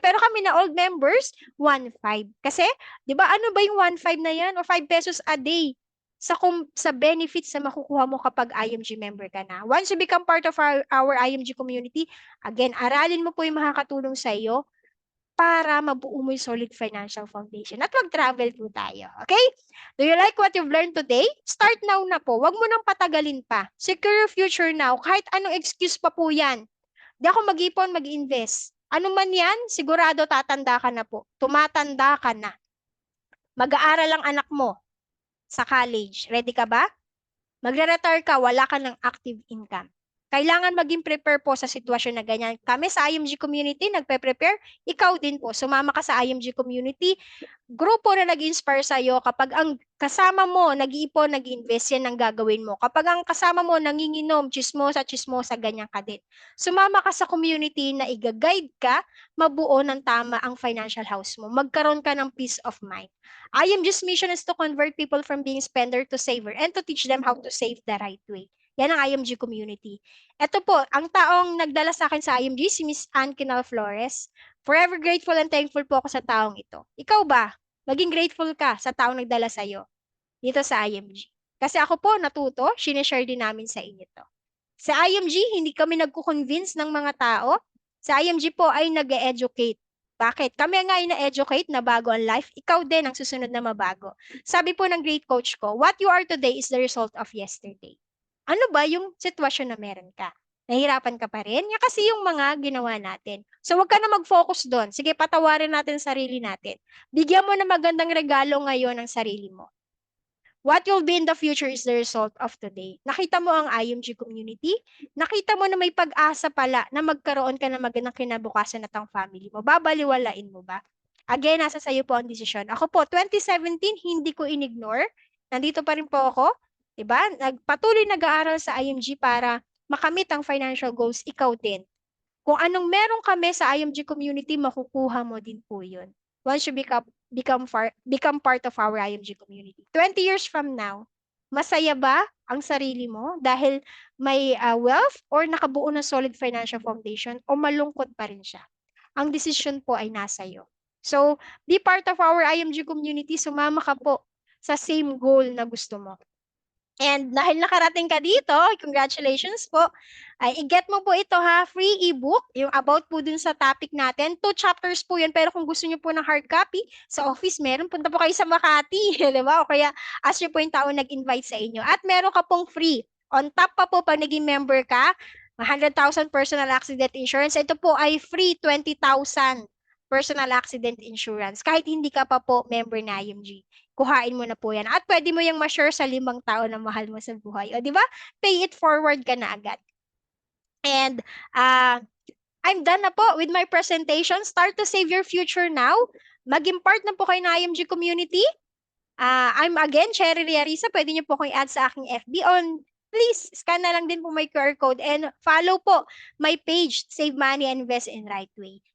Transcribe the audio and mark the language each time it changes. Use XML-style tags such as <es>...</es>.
<tl>Pero kami na old members, 1,500. Kasi, di ba, ano ba yung 1,500 na yan? O 5 pesos a day sa benefits na makukuha mo kapag IMG member ka na.</tl> <en>Once you become part of our IMG community, again,</en> <tl>aralin mo po yung makakatulong sa iyo. para mabuo mo yung solid financial foundation. At mag-travel po tayo. Okay?</tl> <en>Do you like what you've learned today? Start now</en> <tl>na po. Huwag mo nang patagalin pa.</tl> <en>Secure your future now.</en> <tl>Kahit anong excuse pa po yan. Di ako mag-ipon, mag-invest. Ano man yan, sigurado tatanda ka na po. Tumatanda ka na. Mag-aaral ang anak mo sa college. Ready ka ba? Magre-retire ka, wala ka ng active income. Kailangan maging prepare po sa sitwasyon na ganyan. Kami sa IMG community, nagpe-prepare. Ikaw din po, sumama ka sa IMG community. Grupo na nag-inspire sa'yo. Kapag ang kasama mo, nag-iipon, nag-invest, yan ang gagawin mo. Kapag ang kasama mo, nanginginom, chismosa, ganyan ka din. Sumama ka sa community na i-guide ka, mabuo ng tama ang financial house mo. Magkaroon ka ng peace of mind.</tl> <en>IMG's mission is to convert people from being spender to saver and to teach them how to save the right way.</en> <tl>Yan ang IMG community. Ito po, ang taong nagdala sa akin sa IMG, si Miss Ann Quinal Flores.</tl> <en>Forever grateful and thankful</en> <tl>po ako sa taong ito. Ikaw ba? Maging grateful ka sa taong nagdala sa'yo dito sa IMG. Kasi ako po natuto, sinishare din namin sa inyo to. Sa IMG, hindi kami nagko-convince ng mga tao. Sa IMG po ay nag-educate. Bakit? Kami nga ay na-educate na bago ang life, ikaw din ang susunod na mabago. Sabi po ng</tl> <en>great coach ko, what you are today is the result of yesterday.</en> <tl>Ano ba yung sitwasyon na meron ka? Nahirapan ka pa rin? Yan kasi yung mga ginawa natin. So wag ka na mag-focus doon. Sige, patawarin natin sarili natin. Bigyan mo na magandang regalo ngayon ang sarili mo.</tl> <en>What you'll be in the future is the result of today.</en> <tl>Nakita mo ang IMG community? Nakita mo na may pag-asa pala na magkaroon ka ng magandang kinabukasan at ang family mo. Babaliwalain mo ba? Again, nasa sayo po ang desisyon. Ako po, 2017, hindi ko inignore. Nandito pa rin po ako. Diba? Patuloy nag-aaral sa IMG para makamit ang financial goals. Ikaw din. Kung anong meron kami sa IMG community, makukuha mo din po yun.</tl> <en>Once you become part of our IMG community. 20 years from now,</en> <tl>masaya ba ang sarili mo dahil may wealth or nakabuo ng solid financial foundation o malungkot pa rin siya? Ang decision po ay nasa iyo.</tl> <en>So, be part of our IMG community,</en> <tl>sumama ka po sa</tl> <en>same goal na gusto mo.</en> <tl>And dahil nakarating ka dito, congratulations po. Ay, i-get mo po ito ha, free ebook, yung about po dun sa topic natin. 2 chapters po yun, pero kung gusto niyo po ng hard copy, sa office meron, punta po kayo sa Makati, di ba? O kaya ask niyo po yung tao nag-invite sa inyo. At meron ka pong free. On top pa po, pag naging member ka, 100,000 personal accident insurance. Ito po ay free 20,000 personal accident insurance. Kahit hindi ka pa po member na IMG. Kuhain mo na po yan. At pwede mo yung ma-share sa 5 tao na mahal mo sa buhay. O, di ba? Pay it forward ka na agad.</tl> <en>And I'm done</en> <tl>na po</tl> <en>with my presentation. Start to save your future now.</en> <tl>Maging part na po kayo ng IMG community.</tl> <en>I'm again,</en> <tl>Cherry Riarisa. Pwede niyo po akong i-add sa aking FB on.</tl> <en>Please, scan na lang din po my QR code and follow po my page, Save Money and Invest in Right Way.</en>